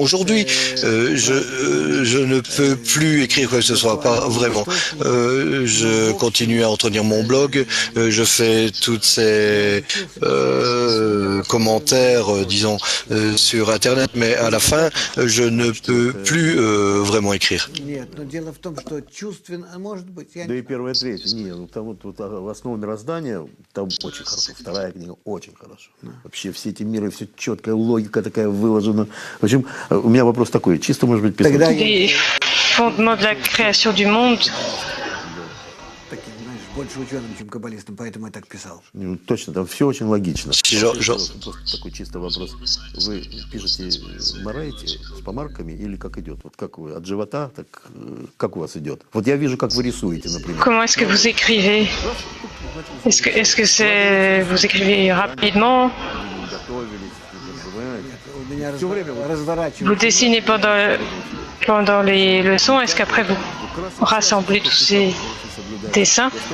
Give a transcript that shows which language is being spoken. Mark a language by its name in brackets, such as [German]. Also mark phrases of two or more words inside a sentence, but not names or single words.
[French] Aujourd'hui, je ne peux plus écrire quoi que ce soit, pas vraiment. Je continue à entretenir mon blog. Je fais toutes ces commentaires, disons, sur Internet, mais à la fin, je ne peux plus vraiment écrire. [Russian] Да и первая, третья. Нет, там вот в основу мироздания, там очень хорошо. Вторая книга очень хорошо. Вообще все эти миры, все четкая логика такая выложена. В общем, у меня вопрос такой, чисто, может быть, писать. [French] Les fondements de la création du monde. [Russian] Больше ученым, чем каббалистом, поэтому я так писал. Точно, там все очень логично. Просто такой чисто вопрос. Вы пишете Морайти с помарками или как идет? Вот как вы, от живота, так как у вас идет? Вот я вижу, как вы рисуете, например. [French] Comment est-ce que vous écrivez? Est-ce que vous écrivez rapidement? Vous dessinez pendant les leçons? Est-ce qu'après vous rassemblez tous ces dessins?